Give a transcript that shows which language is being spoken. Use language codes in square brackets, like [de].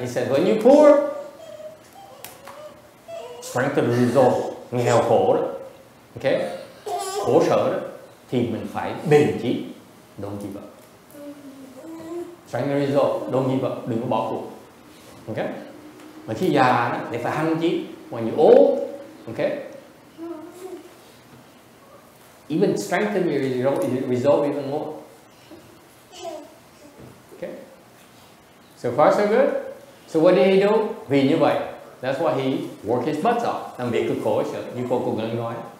[en] He said, when you're poor, strengthen resolve. [vi] Nghèo khổ đó. Okay? Khổ sở đó thì mình phải bền chí, [en] don't give up. Strengthen resolve, don't give up, [vi] đừng có bỏ cuộc. [en] Okay? [vi] Mà khi già đó thì phải hăng chí. [en] When you old, okay? Even strengthen your resolve even more. Okay? So far so good. So what did he do? [vi] Vì như vậy, [en] that's why he worked his butts off. [vi] Làm việc cực khổ sở, như cô Ngân nói.